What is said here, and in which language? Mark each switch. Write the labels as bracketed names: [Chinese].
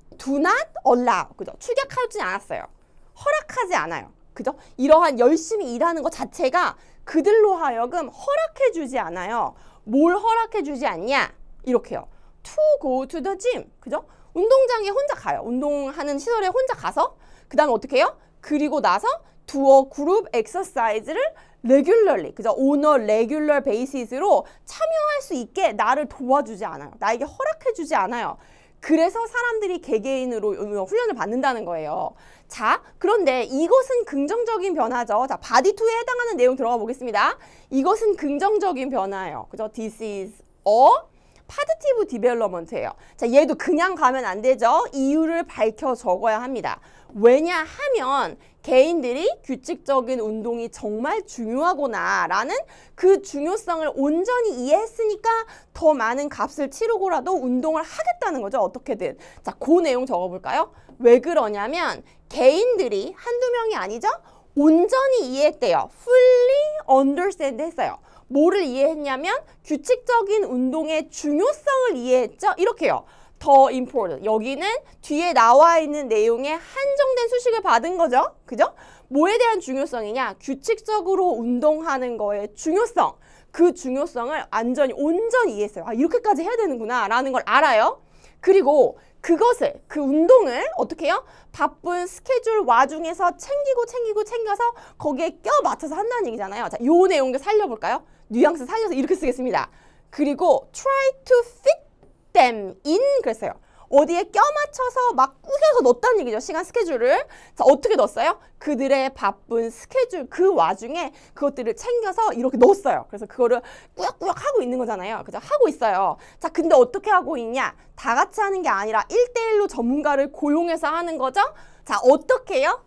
[English] Do not allow. [Korean] 그죠? 축약하지 않았어요. 허락하지 않아요. 그죠? 이러한 열심히 일하는 것 자체가 그들로 하여금 허락해 주지 않아요. 뭘 허락해 주지 않냐? 이렇게요. [English] To go to the gym. [Korean] 그죠? 운동장에 혼자 가요. 운동하는 시설에 혼자 가서 그 다음에 어떻게 해요? 그리고 나서 [English] do a group exercise를 regularly, [Korean] 그죠? [English] on a regular basis [Korean] 로 참여할 수 있게 나를 도와주지 않아요. 나에게 허락해 주지 않아요. 그래서 사람들이 개개인으로 훈련을 받는다는 거예요. 자, 그런데 이것은 긍정적인 변화죠. 자, body 2에 해당하는 내용 들어가 보겠습니다. 이것은 긍정적인 변화예요. 그죠? [English] This is a positive development예요. [Korean] 자, 얘도 그냥 가면 안 되죠. 이유를 밝혀 적어야 합니다. 왜냐하면 개인들이 규칙적인 운동이 정말 중요하구나 라는 그 중요성을 온전히 이해했으니까 더 많은 값을 치르고라도 운동을 하겠다는 거죠. 어떻게든. 자, 그 내용 적어볼까요? 왜 그러냐면 개인들이 한두 명이 아니죠. 온전히 이해했대요. [English] fully understand [Korean] 했어요. 뭐를 이해했냐면 규칙적인 운동의 중요성을 이해했죠. 이렇게요. 더 important. 여기는 뒤에 나와 있는 내용에 한정된 수식을 받은 거죠. 그죠? 뭐에 대한 중요성이냐? 규칙적으로 운동하는 거의 중요성. 그 중요성을 온전히 이해했어요. 아, 이렇게까지 해야 되는구나 라는 걸 알아요. 그리고 그것을, 그 운동을 어떻게 해요? 바쁜 스케줄 와중에서 챙겨서 거기에 껴 맞춰서 한다는 얘기잖아요. 자, 요 내용도 살려볼까요? 뉘앙스 살려서 이렇게 쓰겠습니다. 그리고 [English] try to fit them in [Korean] 그랬어요. 어디에 껴 맞춰서 막 꾸겨서 넣었다는 얘기죠. 시간 스케줄을. 자, 어떻게 넣었어요? 그들의 바쁜 스케줄 그 와중에 그것들을 챙겨서 이렇게 넣었어요. 그래서 그거를 꾸역꾸역 하고 있는 거잖아요. 그죠? 하고 있어요. 자, 근데 어떻게 하고 있냐? 다 같이 하는 게 아니라 1대1로 전문가를 고용해서 하는 거죠. 자, 어떻게 해요?